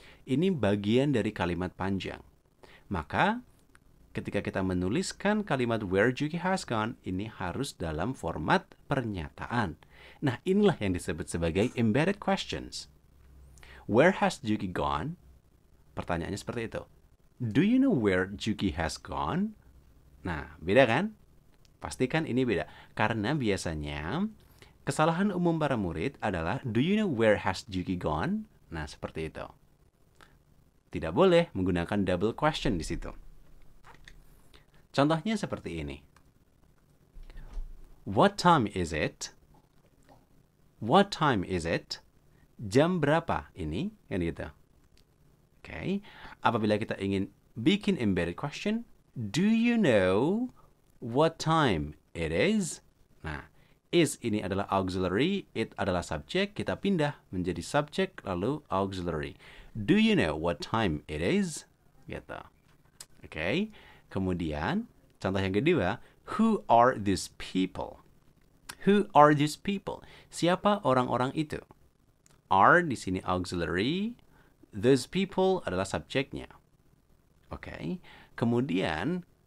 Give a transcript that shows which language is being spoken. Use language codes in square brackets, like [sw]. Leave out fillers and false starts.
[id] Ini bagian dari kalimat panjang. Maka, ketika kita menuliskan kalimat [en] where Juki has gone, [id] ini harus dalam format pernyataan. Nah, inilah yang disebut sebagai embedded questions. [en] Where has Juki gone? [id] Pertanyaannya seperti itu. [en] Do you know where Juki has gone? [id] Nah, beda kan? Pastikan ini beda. Karena biasanya kesalahan umum para murid adalah [en] do you know where has Juki gone? [id] Nah, seperti itu. Tidak boleh menggunakan double question di situ. Contohnya seperti ini. [en] What time is it? What time is it? [id] Jam berapa ini? Kan gitu. Oke. Apabila kita ingin bikin [en] embedded question, do you know what time it is? [id] Nah, is ini adalah auxiliary, it adalah subject, kita pindah menjadi subject lalu auxiliary. [en] Do you know what time it is? [id] Gitu. Oke. Kemudian, contoh yang kedua, [en] who are these people? Who are these people? [id] Siapa orang-orang itu? Are di sini auxiliary, [en] those people [id] adalah subjeknya. Oke. Kemudian